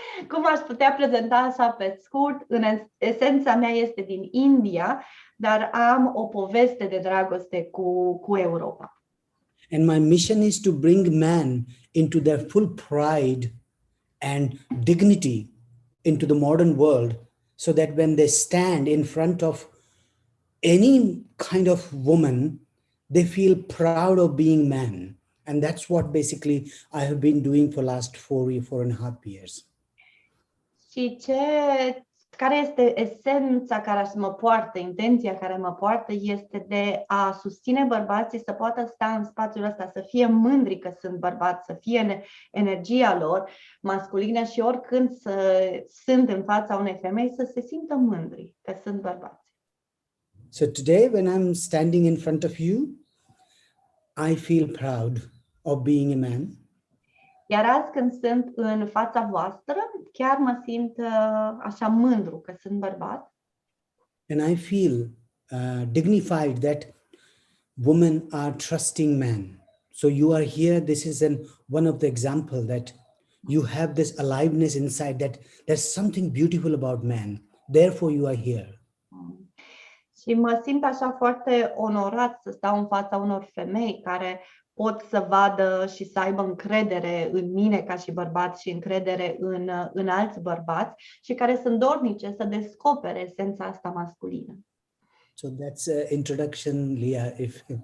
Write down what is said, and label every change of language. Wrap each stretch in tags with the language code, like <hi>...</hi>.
<ro>Cum aș putea prezenta așa pe scurt? În esența mea este din India, dar am o poveste de dragoste cu Europa.</ro> <en>And my mission is to bring man into their full pride and dignity into the modern world, so that when they stand in front of any kind of woman, they feel proud of being man. And that's what basically I have been doing for last 4.5 years.</en> <ro>Și care este esența care mă poartă, intenția care mă poartă este de a susține bărbații să poată sta în spațiul ăsta, să fie mândri că sunt bărbați, să fie energia lor masculină și oricând sunt în fața unei femei să se simtă mândri că sunt bărbați.</ro> <en>So today when I'm standing in front of you, I feel proud of being a man.</en> <ro>Iar azi când sunt în fața voastră, chiar mă simt așa mândru că sunt bărbat.</ro> <en>And I feel dignified that women are trusting men. So you are here, this is one of the example that you have this aliveness inside, that there's something beautiful about man. Therefore you are here.</en> <ro>Și mă simt așa foarte onorat să stau în fața unor femei care pot să vadă și să aibă încredere în mine ca și bărbat și încredere în alți bărbați și care sunt dornice să descopere esența asta masculină.</ro> <en>So that's an introduction, Leah, if</en>